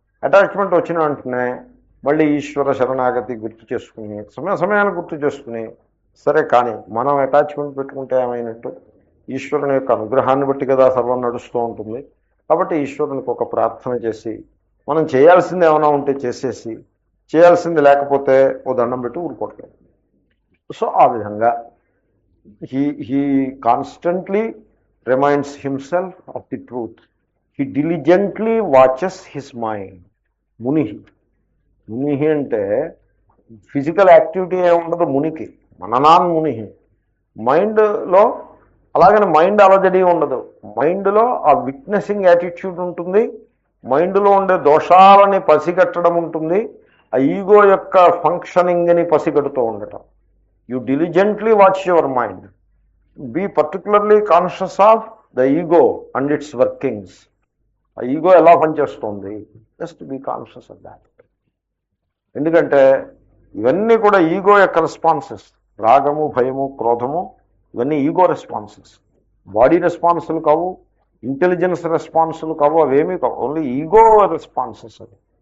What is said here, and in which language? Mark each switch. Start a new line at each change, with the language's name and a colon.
Telugu: Attachment వచ్చిన వెంటనే మళ్ళీ ఈశ్వర శరణాగతి గుర్తు చేసుకుని, సమయాన్ని గుర్తు చేసుకుని, సరే కానీ మనం అటాచ్మెంట్ పెట్టుకుంటే ఏమైనట్టు? ఈశ్వరుని యొక్క అనుగ్రహాన్ని బట్టి కదా సర్వం నడుస్తూ ఉంటుంది. కాబట్టి ఈశ్వరునికి ఒక ప్రార్థన చేసి, మనం చేయాల్సింది ఏమైనా ఉంటే చేసేసి, చేయాల్సింది లేకపోతే ఓ దండం పెట్టి ఊరుకోవట్లేదు. సో ఆ విధంగా
English: he constantly reminds himself of the truth. He diligently watches his mind.
Telugu: మునిహి. మునిహి అంటే ఫిజికల్ యాక్టివిటీ ఏముండదు మునికి, మననాన్ మునిహి. మైండ్లో అలాగని మైండ్ అలజడి ఉండదు. మైండ్లో ఆ విట్నెసింగ్ యాటిట్యూడ్ ఉంటుంది, మైండ్లో ఉండే దోషాలని పసిగట్టడం ఉంటుంది, ఆ ఈగో యొక్క ఫంక్షనింగ్ని పసిగడుతూ ఉండటం.
English: You diligently watch your mind. Be particularly conscious of the ego and its workings.
Telugu: ఆ ఈగో ఎలా పనిచేస్తుంది,
English: Just be conscious of that.
Telugu: ఎందుకంటే ఇవన్నీ కూడా ఈగో యొక్క రెస్పాన్సెస్. రాగము, భయము, క్రోధము ఇవన్నీ ఈగో రెస్పాన్సెస్. బాడీ రెస్పాన్సులు కావు, ఇంటెలిజెన్స్ రెస్పాన్సులు కావు, అవేమీ కావు, ఓన్లీ ఈగో రెస్పాన్సెస్ అవి.